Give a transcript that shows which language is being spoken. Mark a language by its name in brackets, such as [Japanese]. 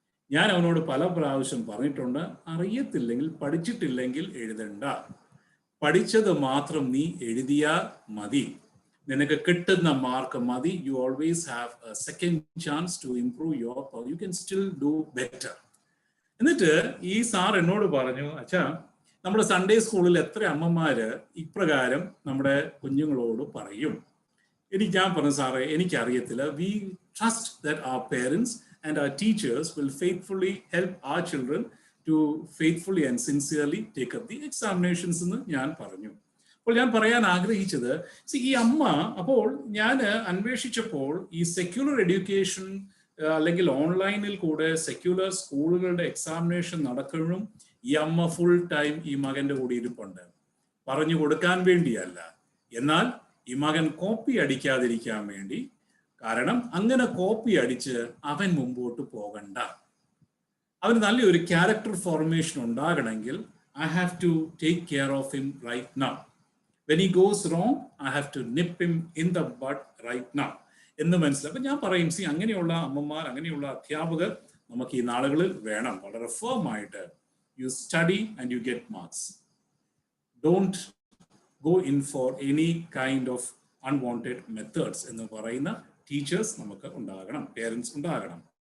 [Malayalam] ഞാൻ അവനോട് പല പ്രാവശ്യം പറഞ്ഞിട്ടുണ്ട്, അറിയത്തില്ലെങ്കിൽ പഠിച്ചിട്ടില്ലെങ്കിൽ എഴുതണ്ട, പഠിച്ചത് മാത്രം നീ എഴുതിയാൽ മതി, നിനക്ക് കിട്ടുന്ന മാർക്ക് മതി. [English] You always have a second chance to improve your, you can still do better. [Malayalam] എന്നിട്ട് ഈ സാർ എന്നോട് പറഞ്ഞു, അച്ഛാ, നമ്മുടെ സൺഡേ സ്കൂളിൽ എത്ര അമ്മമാര് ഇപ്രകാരം നമ്മുടെ കുഞ്ഞുങ്ങളോട് പറയും? ഞാൻ പറഞ്ഞു, സാറേ എനിക്കറിയത്തില്ല. [English] we trust that our parents and our teachers will faithfully help our children to faithfully and sincerely take up the examinations [Malayalam] എന്ന് ഞാൻ പറഞ്ഞു. അപ്പോൾ ഞാൻ പറയാൻ ആഗ്രഹിച്ചത്, ഈ അമ്മ, അപ്പോൾ ഞാൻ അന്വേഷിച്ചപ്പോൾ ഈ സെക്യുലർ എഡ്യൂക്കേഷൻ അല്ലെങ്കിൽ ഓൺലൈനിൽ കൂടെ സെക്യുലർ സ്കൂളുകളുടെ എക്സാമിനേഷൻ നടക്കുമ്പോഴും ഈ അമ്മ ഫുൾ ടൈം ഈ മകന്റെ കൂടെ ഇരിപ്പുണ്ട്. പറഞ്ഞു കൊടുക്കാൻ വേണ്ടിയല്ല, എന്നാൽ ഈ മകൻ കോപ്പി അടിക്കാതിരിക്കാൻ വേണ്ടി. കാരണം അങ്ങനെ കോപ്പി അടിച്ച് അവൻ മുമ്പോട്ട് പോകണ്ട. അവന് നല്ലൊരു ക്യാരക്ടർ ഫോർമേഷൻ ഉണ്ടാകണമെങ്കിൽ [English] I have to take care of him right now. When he goes wrong, I have to nip him in the bud right now [Malayalam] എന്ന് മനസ്സിലാക്കും. അപ്പൊ ഞാൻ പറയും, അങ്ങനെയുള്ള അമ്മമാർ, അങ്ങനെയുള്ള അധ്യാപകർ നമുക്ക് ഈ നാളുകളിൽ വേണം. [English] വളരെ ഫേം ആയിട്ട് you study and you get marks. Don't go in for any kind of unwanted methods [Malayalam] എന്ന് പറയുന്ന ടീച്ചേഴ്സ് നമുക്ക് ഉണ്ടാകണം, പേരൻസ് ഉണ്ടാകണം.